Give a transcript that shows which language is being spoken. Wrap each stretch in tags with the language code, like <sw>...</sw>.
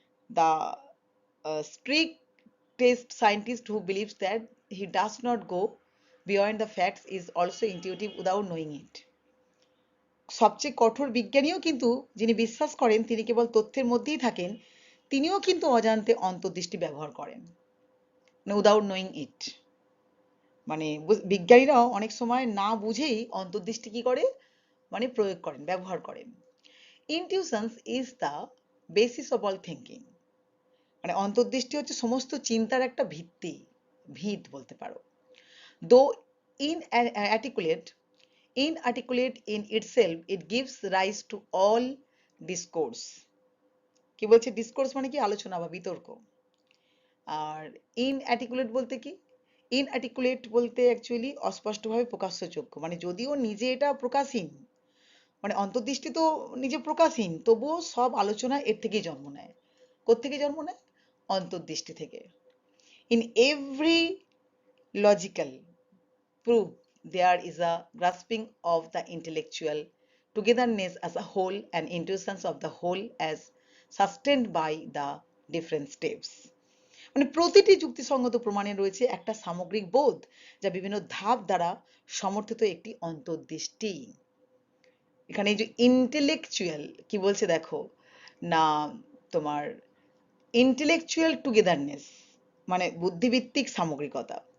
<en>The strictest scientist who believes that he does not go beyond the facts is also intuitive without knowing it.</en> <bn>সবচেয়ে কঠোর বিজ্ঞানীও কিন্তু যিনি বিশ্বাস করেন তিনি কেবল তথ্যের মধ্যেই থাকেন, তিনিও কিন্তু অজান্তে অন্তর্দৃষ্টি ব্যবহার করেন,</bn> <en>Without knowing it.</en> <bn>মানে বিজ্ঞানীরাও অনেক সময় না বুঝেই অন্তর্দৃষ্টি কি করে মানে প্রয়োগ করেন, ব্যবহার করেন।</bn> <en>Intuitions is the basis of all thinking.</en> <bn>মানে অন্তর্দৃষ্টি হচ্ছে সমস্ত চিন্তার একটা ভিত বলতে পারো।</bn> <en>Though inarticulate inarticulate in itself, it gives rise to all discourse.</en> <bn>কি বলছে? ডিসকোর্স মানে কি? আলোচনা বা বিতর্ক। আর ইনআর্টিকুলেট বলতে কি? ইনআর্টিকুলেট বলতে অ্যাকচুয়ালি অস্পষ্টভাবে প্রকাশ্যযোগ্য। মানে যদিও নিজে এটা প্রকাশহীন, মানে অন্তর্দৃষ্টি তো নিজে প্রকাশহীন, তবুও সব আলোচনা এর থেকেই জন্ম নেয়। কোত্থেকে জন্ম নেয়? অন্তর্দৃষ্টি থেকে।</bn> <en>In every logical proof, there is a grasping of the intellectual togetherness as a whole and intuitions of the whole as sustained by the different steps.</en> <bn>মানে প্রতিটি যুক্তিসঙ্গত প্রমাণে রয়েছে একটা সামগ্রিক বোধ যা বিভিন্ন ধাপ দ্বারা সমর্থিত একটি অন্তর্দৃষ্টি। এখানে এই যে ইন্টেলেকচুয়াল কি বলছে দেখো না, তোমার ইন্টেলেকচুয়াল টুগেদারনেস মানে বুদ্ধিভিত্তিক সামগ্রিকতা।</bn>